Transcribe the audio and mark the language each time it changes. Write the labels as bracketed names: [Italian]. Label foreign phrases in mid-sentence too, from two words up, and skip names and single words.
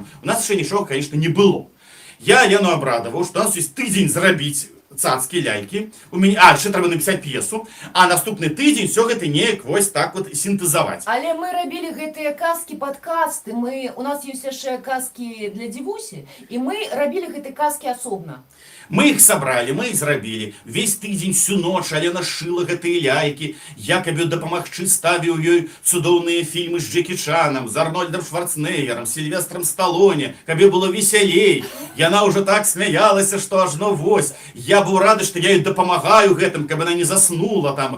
[Belarusian] У нас яшчэ нічога, конечно, не было. Я Яну абрадаваў, што у нас ёсць тыдзень зрабіць цацкі, лялькі. Яшчэ трэба напісаць п'есу, а наступны тыдзень всё гэта неяк вось так вот сінтэзаваць. Але мы рабілі гэтыя казкі падкасты. У нас ёсць яшчэ казкі для дзівусі, і мы рабілі гэтыя казкі асобна. [Russian] Мы их собрали, мы их зрабілі. [Belarusian] Весь тыдзень, всю ноч Алена шыла гэтыя ляйкі. Я, каб дапамагчы, ставіў ёй цудоўныя фільмы з Джекі Чанам, з Арнольдом Шварценеггером, Сильвестром Сталлоне, каб ёй было весялей. Яна уже так смяялася, што ажно вось. Я быў рады, што я ёй дапамагаю гэтым, каб она не заснула там.